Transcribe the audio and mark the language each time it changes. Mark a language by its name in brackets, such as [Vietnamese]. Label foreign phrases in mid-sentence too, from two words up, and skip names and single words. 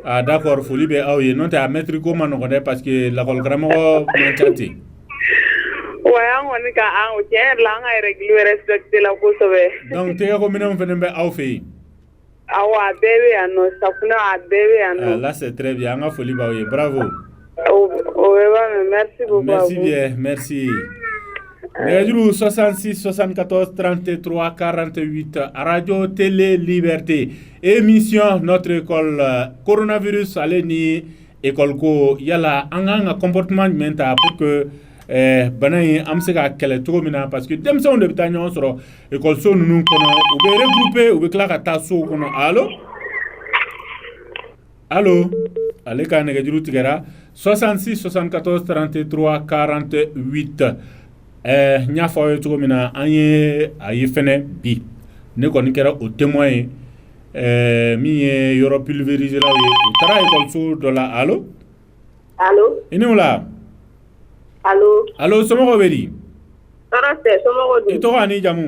[Bambara] d'accord foli bɛ aw ye n'o tɛ a mètre ko ma nɔgɔn dɛ [French] parce que [Bambara] lakɔli karamɔgɔ man ca ten wa an kɔni ka an tiɲɛ yɛrɛ la an ka [French] règle respecté [Bambara] la kosɛbɛ donc tɛgɛ ko minɛnw fana bɛ aw fɛ yen awɔ a bɛɛ bɛ yan nɔ safunɛ a bɛɛ bɛ yan nɔ [French] là c'est très bien [Bambara] an ka foli b'aw ye bravo o bɛ ba mɛn [French] merci beaucoup merci bien merci [Bambara] nɛgɛjuru 66 74 33 48 Radio Télé Liberté émission Notre École coronavirus ale ni école ko yala an kan ka comportement jumɛn ta [French] pour que [Bambara] bana in an bɛ se ka kɛlɛ cogo min na [French] parce que [Bambara] denmisɛnw de bɛ taa ɲɔgɔn sɔrɔ écoleso ninnu kɔnɔ u bɛ regrouper u bɛ tila ka taa sow kɔnɔ allo ale ka nɛgɛjuru tigɛra 66 74 33 48 n y'a fɔ aw ye cogo min na an ye a ye fɛnɛ bi ne kɔni kɛra o témoin ye min ye yɔrɔ pulvérisé law ye u taara écoleso dɔ la allo i ni wula allo somɔgɔw bɛ di i tɔgɔ ani jamu